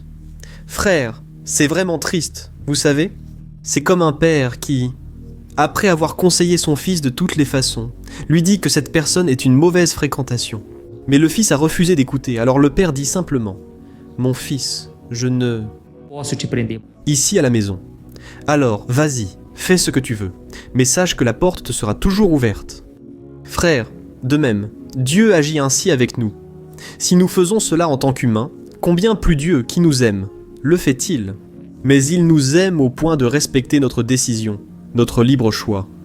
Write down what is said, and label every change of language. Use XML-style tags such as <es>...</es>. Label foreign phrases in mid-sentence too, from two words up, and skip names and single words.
<fr>Frère, c'est vraiment triste, vous savez? C'est comme un père qui, après avoir conseillé son fils de toutes les façons, lui dit que cette personne est une mauvaise fréquentation. Mais le fils a refusé d'écouter, alors le père dit simplement « Mon fils, je ne... »</fr> <pt>Posso te prender.</pt> <fr>Ici à la maison. Alors, vas-y, fais ce que tu veux, mais sache que la porte te sera toujours ouverte. Frère, de même, Dieu agit ainsi avec nous. Si nous faisons cela en tant qu'humains, combien plus Dieu, qui nous aime, le fait-il? Mais il nous aime au point de respecter notre décision, notre libre choix.</fr>